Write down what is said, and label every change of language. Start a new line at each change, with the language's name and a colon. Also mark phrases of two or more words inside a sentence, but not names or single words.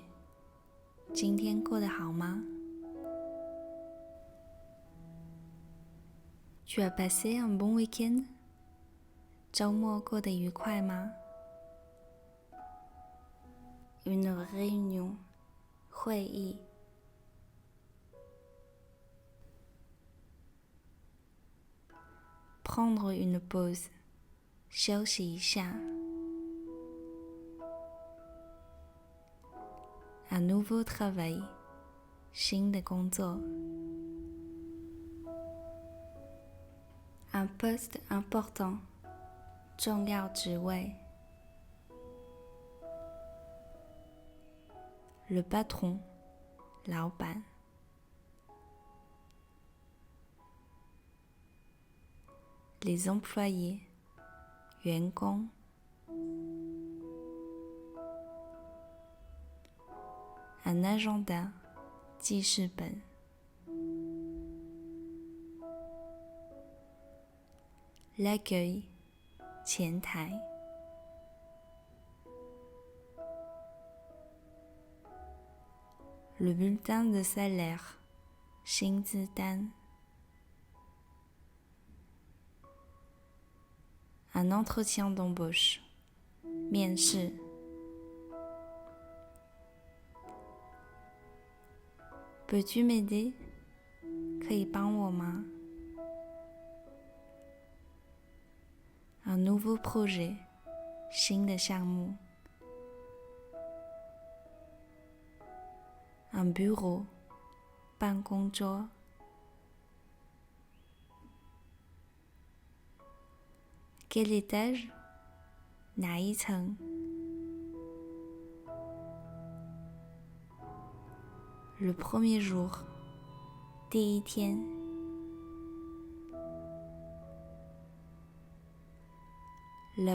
Chinese: 今天过得好吗
French: Tu as passé un bon week-end?
Chinese: 周末过得愉快吗？
French: Une réunion
Chinese: 会议。
French: Prendre une pause
Chinese: 休息一下。
French: Un nouveau travail
Chinese: 新的工作。
French: Un poste important
Chinese: 重要职
French: 位。Le patron
Chinese: 老板。
French: Les employés
Chinese: 员工。
French: Un agenda
Chinese: 记事本。
French: L'accueil 前台。Le bulletin de salaire
Chinese: 薪资单。
French: Un entretien d'embauche
Chinese: 面试。
French: Peux-tu m'aider
Chinese: 可以帮我吗？
French: Un nouveau projet
Chinese: 新的项目。
French: Un bureau
Chinese: 办公桌。
French: Quel étage
Chinese: 哪一层？
French: Le premier jour
Chinese: 第一天。
French: La